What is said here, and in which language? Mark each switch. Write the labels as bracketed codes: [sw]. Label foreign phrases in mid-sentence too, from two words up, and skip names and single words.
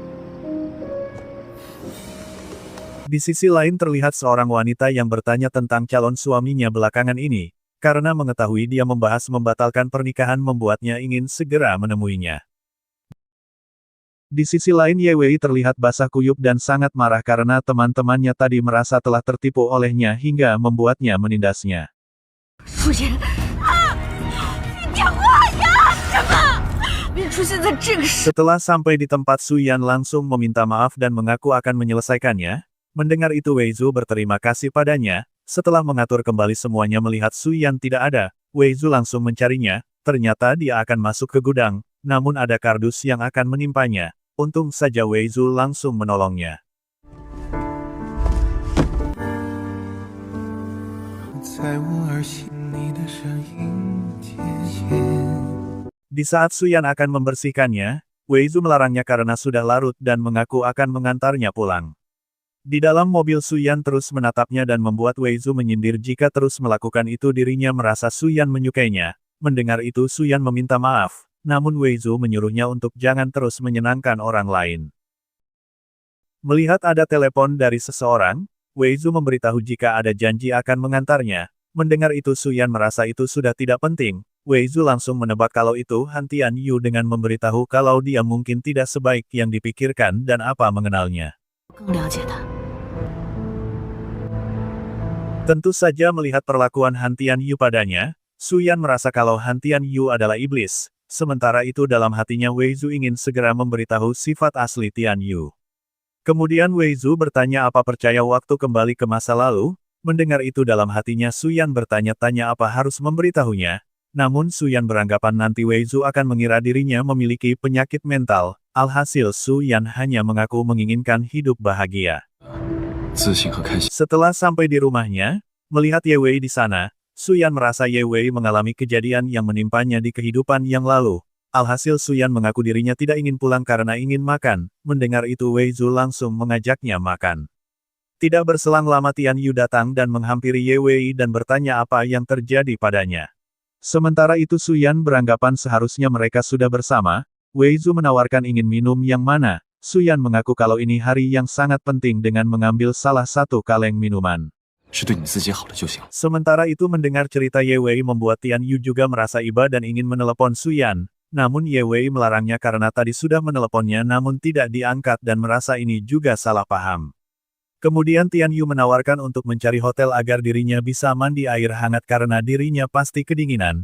[id] Di sisi lain terlihat seorang wanita yang bertanya tentang calon suaminya belakangan ini, karena mengetahui dia membahas membatalkan pernikahan membuatnya ingin segera menemuinya. Di sisi lain Ye Wei terlihat basah kuyup dan sangat marah karena teman-temannya tadi merasa telah tertipu olehnya hingga membuatnya menindasnya. [zh] 夫人啊，你讲话呀！什么？别出现在这个时。 [id] Setelah sampai di tempat Suyan langsung meminta maaf dan mengaku akan menyelesaikannya. Mendengar itu Wei Zhu berterima kasih padanya. Setelah mengatur kembali semuanya melihat Suyan tidak ada, Wei Zhu langsung mencarinya. Ternyata dia akan masuk ke gudang, namun ada kardus yang akan menimpanya. Untung saja Wei Zhu langsung menolongnya. [zh] 在我耳心里的声音渐渐。 [id] Di saat Suyan akan membersihkannya, Wei Zhu melarangnya karena sudah larut dan mengaku akan mengantarnya pulang. Di dalam mobil Suyan terus menatapnya dan membuat Wei Zhu menyindir jika terus melakukan itu dirinya merasa Suyan menyukainya. Mendengar itu Suyan meminta maaf, namun Wei Zhu menyuruhnya untuk jangan terus menyenangkan orang lain. Melihat ada telepon dari seseorang, Wei Zhu memberitahu jika ada janji akan mengantarnya. Mendengar itu Suyan merasa itu sudah tidak penting. Wei Zhu langsung menebak kalau itu Han Tianyu dengan memberitahu kalau dia mungkin tidak sebaik yang dipikirkan dan apa mengenalnya. [zh] 更了解他。 [id] Tentu saja melihat perlakuan Han Tianyu padanya, Suyan merasa kalau Han Tianyu adalah iblis. Sementara itu dalam hatinya Wei Zhu ingin segera memberitahu sifat asli Tianyu. Kemudian Wei Zhu bertanya apa percaya waktu kembali ke masa lalu. Mendengar itu dalam hatinya Suyan bertanya-tanya apa harus memberitahunya. Namun Suyan beranggapan nanti Wei Zhu akan mengira dirinya memiliki penyakit mental. Alhasil Suyan hanya mengaku menginginkan hidup bahagia. [zh] 自信和开心。 [id] Setelah sampai di rumahnya, melihat Ye Wei di sana, Suyan merasa Ye Wei mengalami kejadian yang menimpanya di kehidupan yang lalu. Alhasil Suyan mengaku dirinya tidak ingin pulang karena ingin makan. Mendengar itu Wei Zhu langsung mengajaknya makan. Tidak berselang lama Tianyu datang dan menghampiri Ye Wei dan bertanya apa yang terjadi padanya. Sementara itu Suyan beranggapan seharusnya mereka sudah bersama. Wei Zhu menawarkan ingin minum yang mana. Suyan mengaku kalau ini hari yang sangat penting dengan mengambil salah satu kaleng minuman. [zh] 是对你自己好的就行。 [id] Sementara itu mendengar cerita Ye Wei membuat Tianyu juga merasa iba dan ingin menelepon Suyan. Namun Ye Wei melarangnya karena tadi sudah meneleponnya namun tidak diangkat dan merasa ini juga salah paham. Kemudian Tianyu menawarkan untuk mencari hotel agar dirinya bisa mandi air hangat karena dirinya pasti kedinginan.